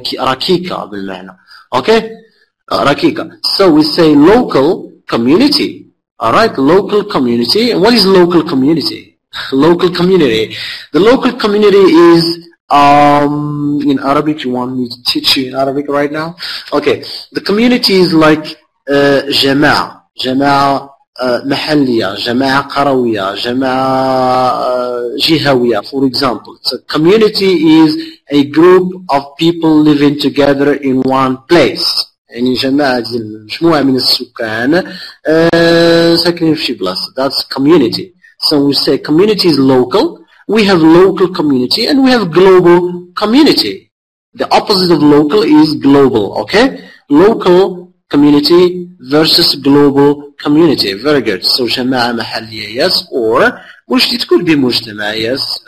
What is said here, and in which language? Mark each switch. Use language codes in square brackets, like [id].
[ar] ركيكة بالمعنى. Okay, ركيكة. [en] So we say local community. All right, local community. And what is local community? Local community. The local community is. In Arabic, you want me to teach you in Arabic right now? Okay, the community is like [ar] جماعة محلية, جماعة قروية, جماعة جهوية. [en] For example, so community is a group of people living together in one place. [ar] يعني جماعة مجموعة من السكان ساكنين في شي بلاصة. [en] That's community. So we say community is local. We have local community and we have global community. The opposite of local is global, okay? Local community versus global community. Very good. So [ar] جماعة محلية, [en] yes, or it could be مجتمع, yes.